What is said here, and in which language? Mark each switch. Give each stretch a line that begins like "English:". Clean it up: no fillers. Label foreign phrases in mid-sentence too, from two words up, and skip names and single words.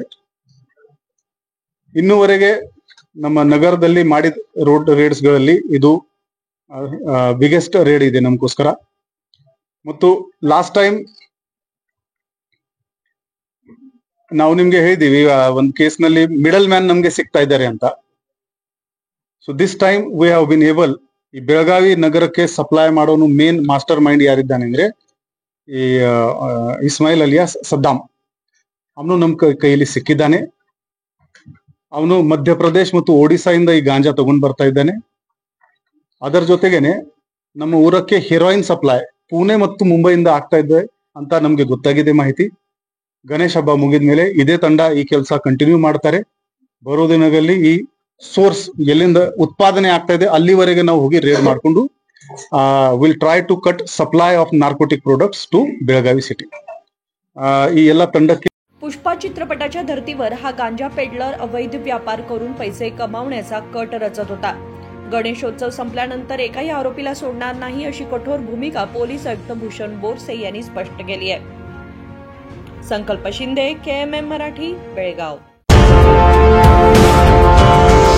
Kannada: ಇನ್ನುವರೆಗೆ ನಮ್ಮ ನಗರದಲ್ಲಿ ಮಾಡಿದ
English: road raids
Kannada: ಗಳಲ್ಲಿ ಇದು
English: biggest raid
Kannada: ಇದೆ ನಮಗೋಸ್ಕರ। ಮತ್ತು
English: last time
Kannada: ನಾವು ನಿಮ್ಗೆ ಹೇಳಿದೀವಿ ಒಂದು ಕೇಸ್ ನಲ್ಲಿ
English: middle man
Kannada: ನಮ್ಗೆ ಸಿಗ್ತಾ ಇದ್ದಾರೆ ಅಂತ।
English: So this time we have been able,
Kannada: ಈ ಬೆಳಗಾವಿ ನಗರಕ್ಕೆ ಸಪ್ಲೈ ಮಾಡೋನು
English: main mastermind
Kannada: ಯಾರಿದ್ದಾನೆ ಅಂದ್ರೆ ಈ ಇಸ್ಮಾಯಿಲ್ ಅಲಿಯಾಸ್ ಸದ್ದಾಂ, ಅವನು ನಮ್ಮ ಕೈಯಲ್ಲಿ ಸಿಕ್ಕಿದ್ದಾನೆ। ಅವನು ಮಧ್ಯಪ್ರದೇಶ್ ಮತ್ತು ಒಡಿಶಾ ಇಂದ ಈ ಗಾಂಜಾ ತಗೊಂಡ್ ಬರ್ತಾ ಇದ್ದಾನೆ। ಅದರ ಜೊತೆಗೇನೆ ನಮ್ಮ ಊರಕ್ಕೆ
English: heroin supply
Kannada: ಪುಣೆ ಮತ್ತು ಮುಂಬೈಯಿಂದ ಆಗ್ತಾ ಇದೆ ಅಂತ ನಮ್ಗೆ ಗೊತ್ತಾಗಿದೆ ಮಾಹಿತಿ। ಗಣೇಶ್ ಹಬ್ಬ ಮುಗಿದ ಮೇಲೆ ಇದೇ ತಂಡ ಈ ಕೆಲಸ ಕಂಟಿನ್ಯೂ ಮಾಡ್ತಾರೆ। ಬರೋ ದಿನಗಳಲ್ಲಿ ಈ ಸೋರ್ಸ್ ಎಲ್ಲಿಂದ ಉತ್ಪಾದನೆ ಆಗ್ತಾ ಇದೆ ಅಲ್ಲಿವರೆಗೆ ನಾವು ಹೋಗಿ ರೇಡ್ ಮಾಡಿಕೊಂಡು
English: will try to cut supply of narcotic products to Belagavi city.
Kannada: ಈ ಎಲ್ಲ ತಂಡಕ್ಕೆ
Marathi: पुष्पा चित्रपटाच्या धर्तीवर हा गांजा पेडलर अवैध व्यापार करून पैसे कमावण्याचा कट रचत होता। गणेशोत्सव संपल्यानंतर एकाही आरोपीला सोडणार नाही अशी कठोर भूमिका पोलीस आयुक्त भूषण बोरसे यांनी स्पष्ट केली आहे. संकल्प शिंदे, KMM मराठी, बेळगाव.